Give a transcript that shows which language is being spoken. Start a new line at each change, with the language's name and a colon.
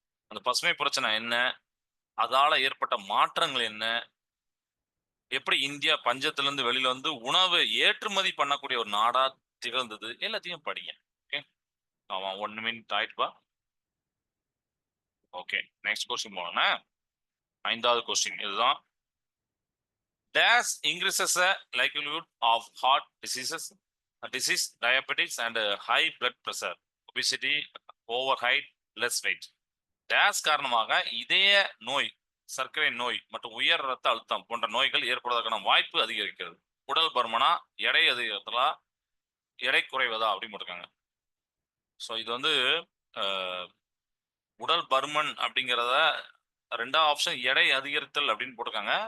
Tamil: அந்த பசுமை பிரச்சனை என்ன, அதால ஏற்பட்ட மாற்றங்கள் என்ன, எப்படி இந்தியா பஞ்சத்திலிருந்து வெளியில வந்து உணவு ஏற்றுமதி பண்ணக்கூடிய ஒரு நாடா திகழ்ந்தது, எல்லாத்தையும் படிங்க. ஓகே, ஆமா 1 மினிட் ஆயிட்டுப்பா. ஓகே, நெக்ஸ்ட் கொஸ்டின் போனோம்னா 5வது கொஸ்டின் இதுதான்.
English: Dash increases the likelihood of heart disease, diabetes, and high blood pressure, obesity, overweight, less weight.
Tamil: Days காரணமாக இதய நோய், சர்க்கரை நோய் மற்றும் உயர் ரத்த அழுத்தம் போன்ற நோய்கள் ஏற்படுவதற்கான வாய்ப்பு அதிகரிக்கிறது. உடல் பருமனா, எடை அதிகரித்தலா, எடை குறைவதா அப்படின்னு போட்டிருக்காங்க. ஸோ இது வந்து உடல் பருமன் அப்படிங்கிறத 2வது ஆப்ஷன் எடை அதிகரித்தல் அப்படின்னு போட்டிருக்காங்க.